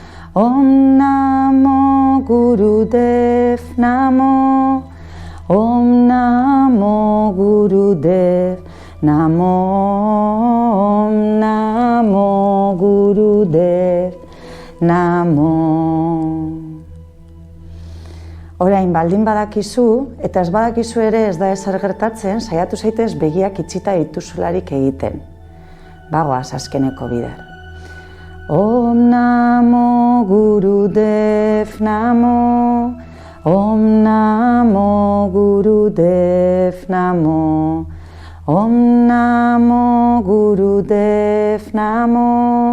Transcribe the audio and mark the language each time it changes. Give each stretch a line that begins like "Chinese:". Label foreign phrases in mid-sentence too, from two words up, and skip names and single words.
Sanskrit: ओं नमो गुरुदेव गुरुदेव नमो. ओं नमो गुरुदेव नमो. ओं नमो गुरुदेव नमो.
Basque: Orain baldin badakizu, eta ez badakizu ere ez da ezer gertatzen, saiatu zaitez begiak itxita dituzularik egiten. Bagoaz azkeneko bider.
Sanskrit: ओं नमो गुरुदेव नमो. ओं नमो गुरुदेव नमो. ओं नमो गुरुदेव नमो.